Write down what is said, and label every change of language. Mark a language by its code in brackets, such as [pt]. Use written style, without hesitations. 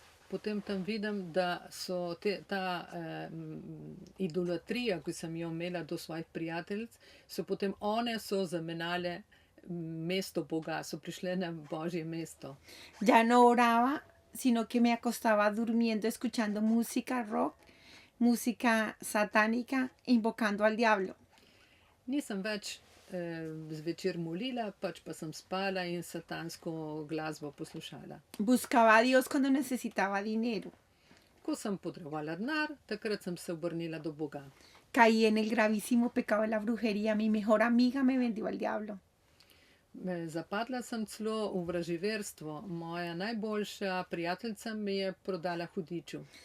[sl] Potem tam vidim, da so ta idolatrija, ki sem jo imela do svojih prijateljic, so potem one so zamenjale mesto Boga, so prišle na Božje mesto. [es] Ya no oraba, sino que me acostaba durmiendo escuchando música rock, música satánica, invocando al diablo. [sl] Nisem več zvečer molila, pač pa sem spala in satansko glasbo poslušala. [es] Buscaba a Dios cuando necesitaba dinero. [sl] Ko sem potrebovala denar, takrat sem se obrnila do Boga. [es] Caí en el gravísimo pecado de la brujería. Mi mejor amiga me vendió al diablo. [sl] Zapadla sem celo v vraževerstvo. Moja najboljša prijateljica me je prodala hudiču.